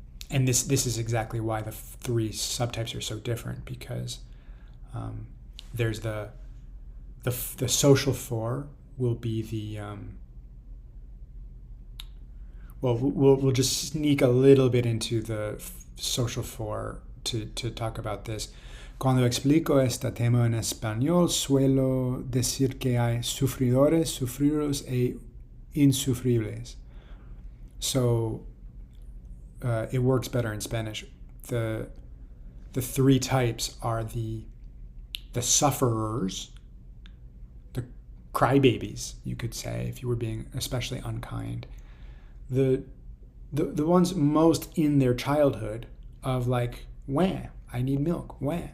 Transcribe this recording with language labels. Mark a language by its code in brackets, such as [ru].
[en] And this is exactly why the three subtypes are so different, because there's the social four will be the we'll just sneak a little bit into the social four to talk about this. [es] Cuando explico este tema en español, suelo decir que hay sufridores, sufridos e insufribles. [en] So it works better in Spanish. The three types are the sufferers, the crybabies, you could say, if you were being especially unkind. The ones most in their childhood of like, wah, I need milk, wah.